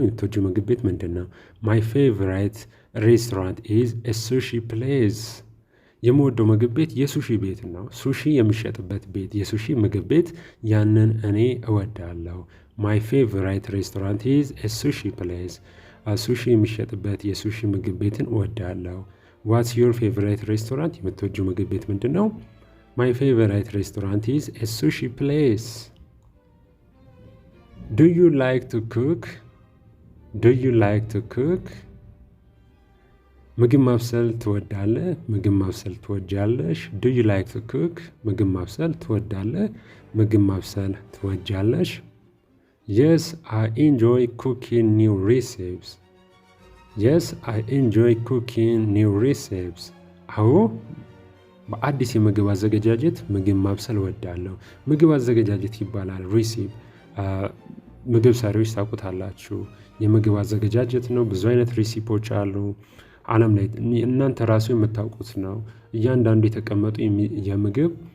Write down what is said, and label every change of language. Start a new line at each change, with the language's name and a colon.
Amharic: የምትወጂው ምግብ ቤት ምንድን ነው?
English: ማይ ፌቨራይት ሬስቶራንት ኢዝ ኤ ሱሺ ፕሌስ።
Amharic: የምወደው ምግብ ቤት የሱሺ ቤት ነው። ሱሺ የሚሸጥበት ቤት፣ የሱሺ ምግብ ቤት፣ ያንን እኔ እወዳለሁ። ማይ ፌቨራይት ሬስቶራንት ኢዝ ኤ ሱሺ ፕሌስ። ሱሺ የሚሸጥበት የሱሺ ምግብ ቤትን እወዳለሁ።
English: ዋትስ ዩር ፌቨራይት ሬስቶራንት?
Amharic: የምትወጂው ምግብ ቤት ምንድን ነው?
English: My favorite restaurant is a sushi place. Do you like to cook? Do you like to cook?
Amharic: ምግብ ማብሰል ትወዳለህ? ምግብ ማብሰል ትወጃለሽ?
English: Do you like to cook?
Amharic: ምግብ ማብሰል ትወዳለህ? ምግብ ማብሰል ትወጃለሽ?
English: Yes, I enjoy cooking new recipes. Yes, I enjoy cooking new recipes.
Amharic: አዎ በአዲስ የምግብ አዘገጃጀት ምግብ ማብሰል እወዳለሁ። ምግብ አዘገጃጀት ይባላል ሪሲፕ። ምግብ ሰሪዎች ታውቁታላችሁ። የምግብ አዘገጃጀት ነው። ብዙ አይነት ሪሲፖች አሉ ዓለም ላይ፣ እናንተ ራሱ የምታውቁት ነው። እያንዳንዱ የተቀመጡ የምግብ